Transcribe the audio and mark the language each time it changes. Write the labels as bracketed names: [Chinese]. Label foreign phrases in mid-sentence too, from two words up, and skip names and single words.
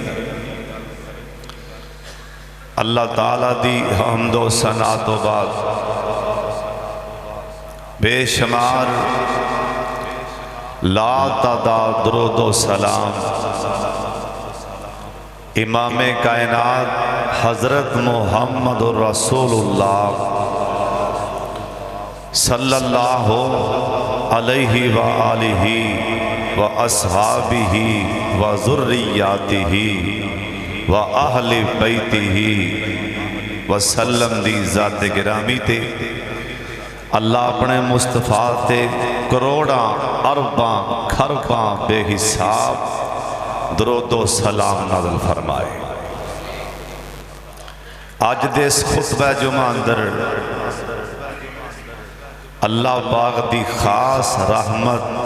[Punjabi] ਅੱਲਾਹ ਤਆਲਾ ਦੀ ਹਮਦੋ ਸਨਾ ਤੋ ਬਾਅਦ ਬੇਸ਼ੁਮਾਰ ਲਾ ਤਾਦਾਦ ਦਰੂਦੋ ਸਲਾਮ [Arabic] إمام كائنات حضرة محمد رسول الله صلى الله عليه و آله وأصحابه وذرياته وأهل بيته وسلم [Punjabi] ਦੀ ਜ਼ਾਤ ਗਿਰਾਮੀ ਤੇ ਅੱਲਾਹ ਆਪਣੇ ਮੁਸਤਫ਼ਾ ਤੇ ਕਰੋੜਾਂ ਅਰਬਾਂ ਖਰਬਾਂ ਬੇਹਿਸਾਬ ਦਰੂਦੋ ਸਲਾਮ ਨਾਜ਼ਿਲ ਫ਼ਰਮਾਏ। ਅੱਜ ਦੇ ਇਸ ਖ਼ੁਤਬਾ ਜੁਮਾ ਅੰਦਰ ਅੱਲਾਹ ਪਾਕ ਦੀ ਖ਼ਾਸ ਰਹਿਮਤ